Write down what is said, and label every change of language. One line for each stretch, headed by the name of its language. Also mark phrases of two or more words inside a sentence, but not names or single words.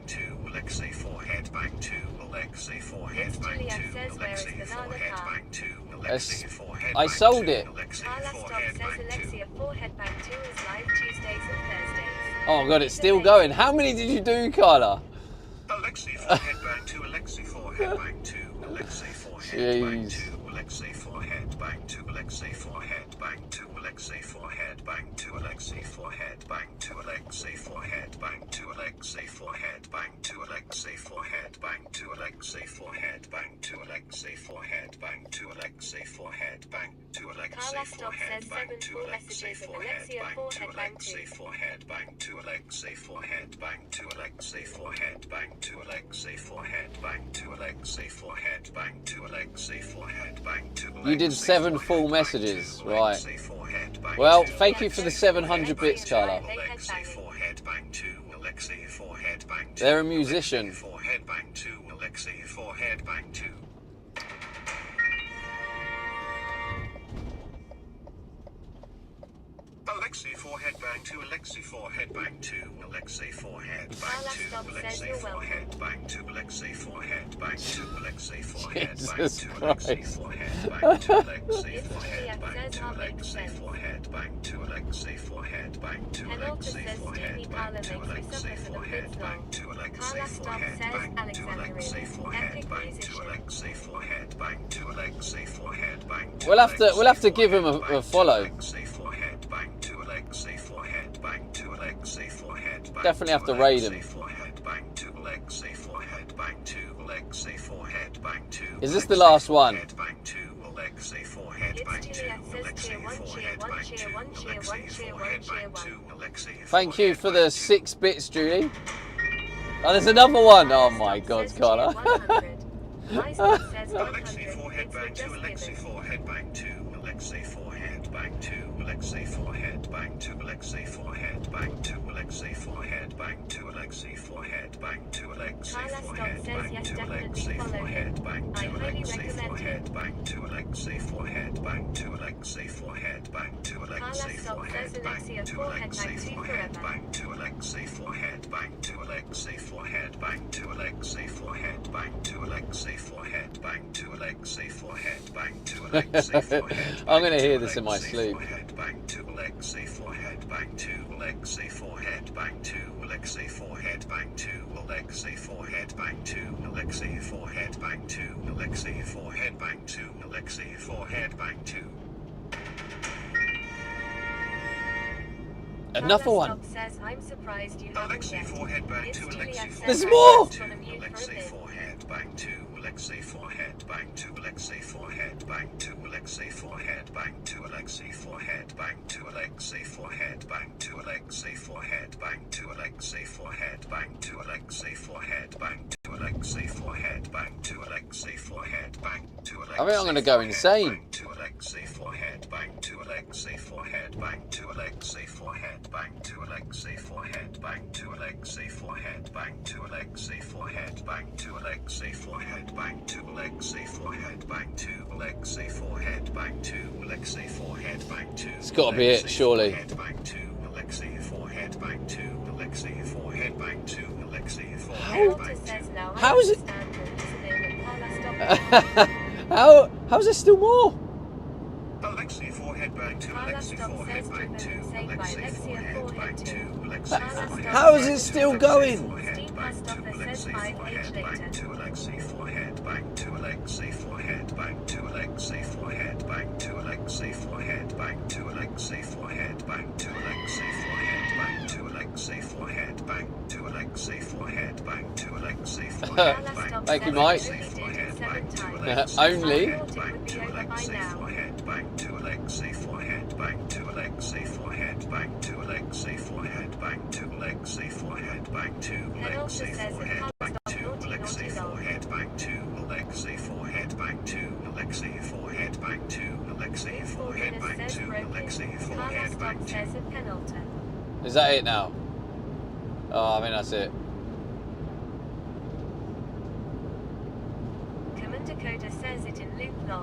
English: It's Juliet says where is banana car? I sold it. Carla stop says Alexia forehead bang 2 is live Tuesdays and Thursdays. Oh God, it's still going. How many did you do, Carla? Alexei forehead bang 2. Alexei forehead bang 2. Alexei forehead bang 2. Alexei forehead bang 2. Alexei forehead bang 2. Alexei forehead bang 2. Alexei forehead bang 2. Alexei forehead bang 2. Alexei forehead bang 2. Alexei forehead bang 2. Alexei forehead bang 2. Alexei forehead bang 2. Alexei forehead bang 2. Carla stop says 7 full messages and Alexia forehead bang 2. Alexei forehead bang 2. Alexei forehead bang 2. Alexei forehead bang 2. Alexei forehead bang 2. Alexei forehead bang 2. Alexei forehead bang 2. You did 7 full messages, right? Well, thank you for the 700 bits, Carla. They're a musician. Alexei forehead bang 2. Alexei forehead bang 2. Alexei forehead bang 2. Alexei forehead bang 2. Alexei forehead bang 2. Alexei forehead bang 2. Alexei forehead bang 2. Alexei forehead bang 2. Alexei forehead bang 2. Alexei forehead bang 2. Alexei forehead bang 2. Alexei forehead bang 2. Alexei forehead bang 2. Alexei forehead bang 2. Alexei forehead bang 2. Alexei forehead bang 2. We'll have to give him a follow. Definitely have to raid him. Is this the last one? Thank you for the 6 bits, Julie. Oh, there's another one. Oh my God, Carla. Alexei forehead bang 2. Alexei forehead bang 2. Alexei forehead bang 2 Alexei forehead bang 2 Alexei forehead bang 2 Alexei forehead bang 2 Alexei forehead bang 2 Alexei forehead bang 2 Alexei forehead bang 2 Alexei forehead bang 2 Alexei forehead bang 2 Alexei forehead bang 2 Alexei forehead bang 2 Alexei forehead bang 2 Alexei forehead bang 2 Alexei forehead bang 2 Alexei forehead bang 2 Alexei forehead bang 2 Alexei forehead bang 2 Alexei forehead. I'm going to hear this in my sleep. Bang 2 Alexei forehead bang 2 Alexei forehead bang 2 Alexei forehead bang 2 Alexei forehead bang 2 Alexei forehead bang 2 Alexei forehead bang 2 Alexei forehead bang 2. Another one. Says, I'm surprised you Alexei forehead bang 2 Alexei There's more. Alexei forehead bang 2 Alexei forehead bang 2 Alexei forehead bang 2 Alexei forehead bang 2 Alexei forehead bang 2 Alexei forehead bang 2 Alexei forehead bang 2 Alexei forehead bang 2 Alexei forehead bang 2 Alexei forehead bang 2 Alexei forehead bang 2 Alexei. I think I'm going to go insane. 2 Alexei forehead bang 2 Alexei forehead bang 2 Alexei forehead bang 2 Alexei forehead bang 2 Alexei forehead bang 2 Alexei forehead bang 2 Alexei forehead bang 2 Alexei forehead bang 2 Alexei forehead bang 2 Alexei forehead bang 2. It's got to be it, surely. Bang 2 Alexei forehead bang 2 Alexei forehead bang 2 Alexei forehead bang 2. How is it? How's there still more? Alexei forehead bang 2 Alexei forehead bang 2 Alexei forehead bang 2 Alexei forehead. How is it still going? Bang 2 Alexei forehead bang 2 Alexei forehead bang 2 Alexei forehead bang 2 Alexei forehead bang 2 Alexei forehead bang 2 Alexei forehead bang 2 Alexei forehead bang 2 Alexei forehead bang 2 Alexei forehead bang 2 Alexei forehead bang. Thank you, Mike. Only. Bang 2 Alexei forehead bang 2 Alexei forehead bang 2 Alexei forehead bang 2 Alexei forehead bang 2 Alexei forehead bang 2 Alexei forehead bang 2 Alexei forehead bang 2 Alexei forehead bang 2 Alexei forehead bang 2 Alexei forehead bang 2 Alexei forehead bang 2. Is that it now? Oh, I mean that's it. Commander Coda says it in loop lol.